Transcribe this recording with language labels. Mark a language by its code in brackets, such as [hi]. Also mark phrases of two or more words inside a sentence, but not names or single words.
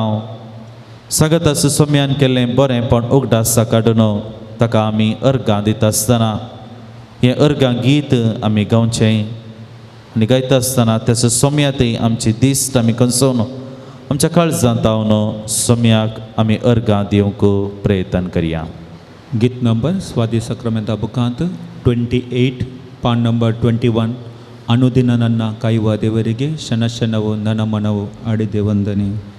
[kok] सांगत आसा सोम्यान केल्लें बरेंपण उगडासा काडून ताका आमी अर्गां दिता आसतना हें अर्गां गीत आमी गावचें आनी गायता आसतना त्याचो सोम्यातय आमची दिस्त आमी कसोवन आमच्या काळजांत तावन सोम्याक आमी अर्गां दिवंक प्रयत्न करया. गीत नंबर स्वादी सक्रामेंता बुकांत 28 ಪಾನ್ ನಂಬರ್ 21 [kn] ಅನುದಿನ ನನ್ನ ಕಾಯುವ ದೇವರಿಗೆ ಕ್ಷಣಕ್ಷಣವು ನನ್ನ ಮನವು ಆಡಿದೆ ವಂದನೆ.